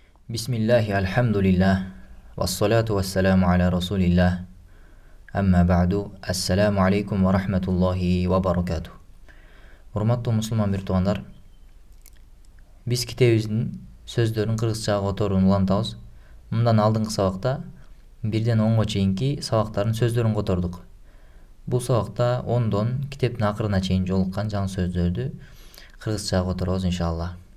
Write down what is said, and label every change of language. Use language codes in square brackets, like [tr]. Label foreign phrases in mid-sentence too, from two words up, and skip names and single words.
[ar] بسم الله، الحمد لله، والصلاة والسلام على رسول الله، أما بعد، السلام عليكم ورحمة الله وبركاته. [ky] Урматтуу мусулман бир туугандар, биз китебибиздин сөздөрүн кыргызчага которууну улантабыз. Мындан алдыңкы сабакта 1ден 10га чейинки сабактардын сөздөрүн котордук. Бул сабакта 10дон китептин акырына чейин жолуккан жаңы сөздөрдү кыргызчага которобуз иншалла.